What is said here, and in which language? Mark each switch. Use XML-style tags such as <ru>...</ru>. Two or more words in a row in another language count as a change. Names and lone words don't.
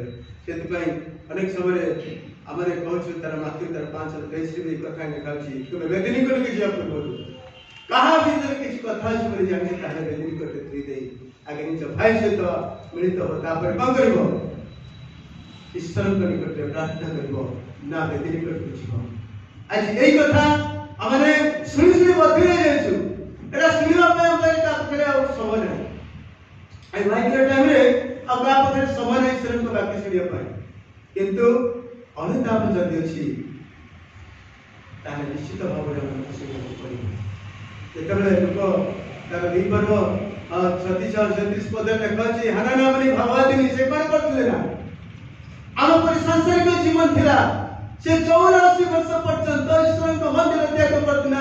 <or>ସେଥିପାଇଁ ଅନେକ ସମୟରେ ଆମେ କହୁଛୁ ତାର ମାତୃ ତାର 5:23 ଏଇ କଥା ଲେଖାଉଛି, ତୁମେ ବେଦୀ ନିକଟକୁ ଯିବା ପୂର୍ବରୁ କାହା ଭିତରେ କିଛି କଥା ଅଛି ବୋଲି ଜାଣିଛ ତାହେଲେ ବେଦୀ ନିକଟରେ ଥୋଇ ଦେଇ ଆଗେ ନିଜ ଭାଇ ସହିତ ମିଳିତ ହବ, ତାପରେ କଣ କରିବ? ଈଶ୍ୱରଙ୍କ ନିକଟରେ ପ୍ରାର୍ଥନା କରିବ, ନା ବେଦୀ ନିକଟକୁ ଯିବ। ଆଜି ଏଇ କଥା ଆମେ ଶୁଣି ଶୁଣି ବଦଳି ଯାଇଛୁ। ଏଟା ଶୁଣିବା ପାଇଁ ଆମ ପାଖରେ ଆଉ ସମୟ ନାହିଁ।</or> <bn>এই মাইক্রো টাইমে আমরা আপনাদের সময় নাই</bn> <or>ଈଶ୍ୱରଙ୍କ ବାକ୍ୟ ଶୁଣିବା ପାଇଁ, କିନ୍ତୁ ଅନୁତାପ ଯଦି ଅଛି ତାହେଲେ ନିଶ୍ଚିତ ଭାବରେ ଆମକୁ ଶୁଣିବାକୁ ପଡ଼ିବ। ଯେତେବେଳେ ଲୋକ ତାର ଦ୍ୱିପର୍ବ 36-37 ପଦରେ ଲେଖାଅଛି, ହାନାନା ବୋଲି ଭାବାଦିନୀ ସେ କଣ କରୁଥିଲେ ନା ଆମ ପରି ସାଂସାରିକ ଜୀବନ ଥିଲା, ସେ 84 ବର୍ଷ ପର୍ଯ୍ୟନ୍ତ ଈଶ୍ୱରଙ୍କ ମନ୍ଦିର ତ୍ୟାଗ କରୁଥିଲା।</or>